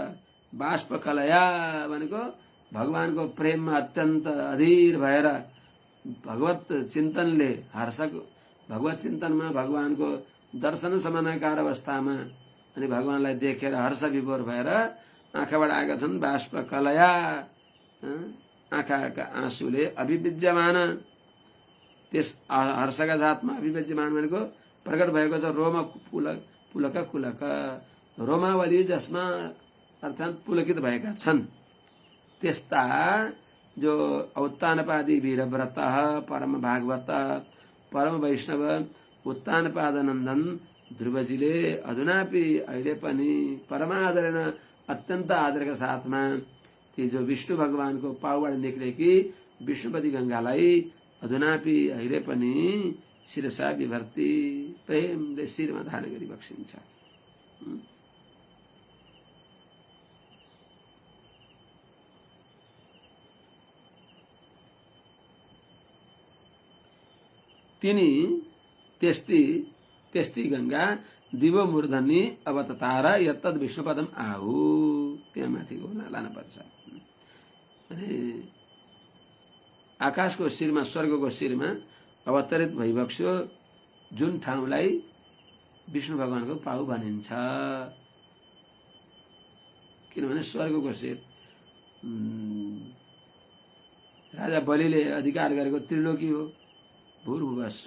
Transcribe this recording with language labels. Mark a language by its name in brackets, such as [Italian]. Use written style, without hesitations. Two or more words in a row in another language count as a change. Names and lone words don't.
[Sanskrit] बाष्प कलया [Nepali] भनेको भगवानको प्रेममा अत्यन्त अधीर भएर भगवत चिन्तनले हर्षको, भगवत चिन्तनमा भगवानको दर्शन समानाकार अवस्थामा अनि भगवानलाई देखेर हर्ष विभोर भएर आँखाबाट आएका छन् [Sanskrit] बाष्प कलया, [Nepali] आँखाका आँसुले अभिविज्यमान, त्यस हर्षका जातमा अभिविज्यमान भनेको प्रकट भएको छ। [Sanskrit] रोम पुलक कुलक, [Nepali] रोमावली जसमा अर्थात् पुलकित भएका छन्। त्यस्ता जो औत्तानपादी वीरव्रत परम भागवत परम वैष्णव उत्तानपाद नन्दन ध्रुवजीले अधुनापि अहिले पनि परमादरण अत्यन्त आदरका साथमा ती जो विष्णु भगवानको पाउबाट निक्लेकी विष्णुपति गङ्गालाई अधुनापि अहिले पनि [Sanskrit] शिरसा विभर्ती [Nepali] प्रेमले शिरमा धारण गरी बक्सिन्छ। तिनी त्यस्ती [Sanskrit] गङ्गा दिवो मूर्धनी अवततार यत्तद विष्णुपदम आहु, [Nepali] त्यहाँ माथिको लान पर्छ। अनि आकाशको शिरमा, स्वर्गको शिरमा अवतरित भइबक्स्यो जुन ठाउँलाई विष्णु भगवानको पाउ भनिन्छ। किनभने स्वर्गको शिर राजा बलिले अधिकार गरेको त्रिलोकी हो, भूर्भुवस्व।